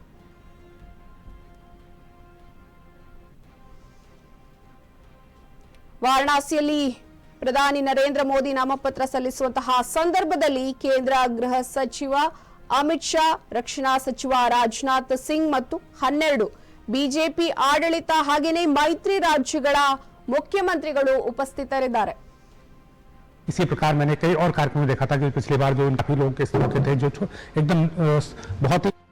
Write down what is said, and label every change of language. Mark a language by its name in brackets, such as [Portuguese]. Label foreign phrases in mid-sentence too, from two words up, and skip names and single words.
[Kannada] ವಾರಣಾಸಿಯಲ್ಲಿ ಪ್ರಧಾನಿ ನರೇಂದ್ರ ಮೋದಿ ನಾಮಪತ್ರ ಸಲ್ಲಿಸುವಂತಹ ಸಂದರ್ಭದಲ್ಲಿ ಕೇಂದ್ರ ಗೃಹ ಸಚಿವ ಅಮಿತ್ ಶಾ, ರಕ್ಷಣಾ ಸಚಿವ ರಾಜನಾಥ್ ಸಿಂಗ್ ಮತ್ತು 12 ಬಿಜೆಪಿ ಆಡಳಿತ ಹಾಗೇನೆ ಮೈತ್ರಿ ರಾಜ್ಯಗಳ ಮುಖ್ಯಮಂತ್ರಿಗಳು ಉಪಸ್ಥಿತರಿದ್ದಾರೆ. [Hindi] इसी प्रकार मैंने कई और कार्यक्रम देखा था कि पिछली बार जो काफी लोग इस तरह के थे जो एकदम बहुत ही